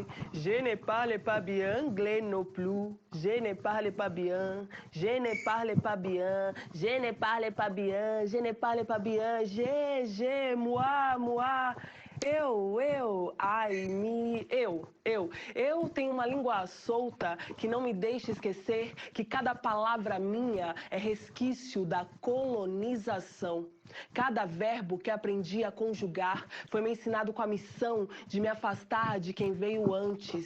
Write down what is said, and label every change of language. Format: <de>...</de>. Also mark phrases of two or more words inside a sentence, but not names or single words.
<fr>je ne parle pas bien anglais non plus, je ne parle pas bien, je ne parle pas bien, je ne parle pas bien, je ne parle pas bien, moi,</fr> <pt>eu, ai, me, eu tenho uma língua solta que não me deixa esquecer que cada palavra minha é resquício da colonização. Cada verbo que aprendi a conjugar foi me ensinado com a missão de me afastar de quem veio antes.</pt>